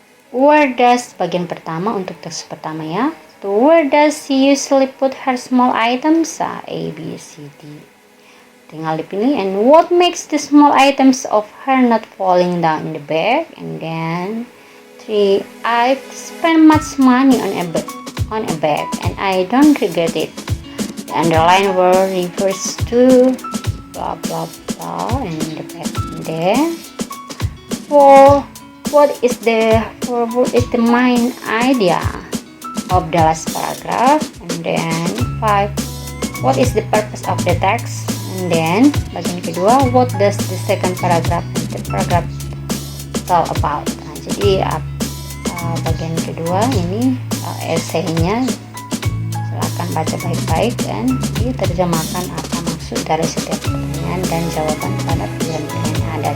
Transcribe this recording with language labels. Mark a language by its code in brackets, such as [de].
[en] Where does [id] bagian pertama untuk teks pertama ya. [en] So, where does she usually put her small items? A, B, C, D. [id] Tinggal dipilih. [en] And what makes the small items of her not falling down in the bag? And then 3. I've spent much money on a bag and I don't regret it. The underlined word refers to blah blah blah and the bag. And then 4. What is the main idea of the last paragraph? And then 5. What is the purpose of the text? And then [id] bagian kedua, [en] what does the second paragraph and third paragraph tell about? [id] Nah, jadi bagian kedua ini esainya, silakan baca baik-baik dan diterjemahkan apa maksud dari setiap pertanyaan dan jawaban pada pilihan-pilihan yang ada.